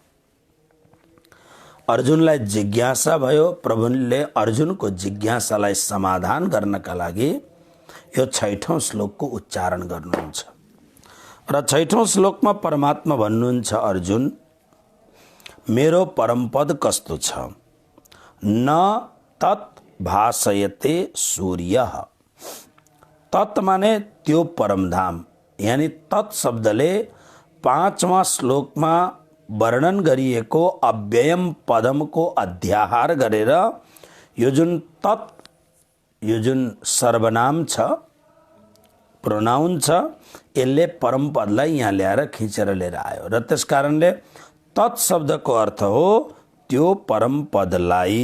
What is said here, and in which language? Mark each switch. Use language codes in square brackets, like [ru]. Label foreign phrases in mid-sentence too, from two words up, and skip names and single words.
[ne] अर्जुनलाई जिज्ञासा भयो। प्रभुले अर्जुनको जिज्ञासालाई समाधान गर्नका लागि यो 6औं श्लोकको उच्चारण गर्नुहुन्छ र 6औं श्लोकमा परमात्मा भन्नुहुन्छ, अर्जुन मेरो परमपद कस्तो छ? [sa] न तत् भासयते सूर्य। [ne] तत् माने त्यो परमधाम, यानी तत् शब्दले 5वां श्लोकमा वर्णन गरिएको अव्ययम पदमको अध्याहार गरेर यो जुन तत्, यो जुन सर्वनाम छ, प्रोनाउन छ, यसले परम पदलाई यहाँ ल्याएर खिचेर लिएर आयो र त्यस कारणले तत् शब्दको अर्थ हो त्यो परम पदलाई।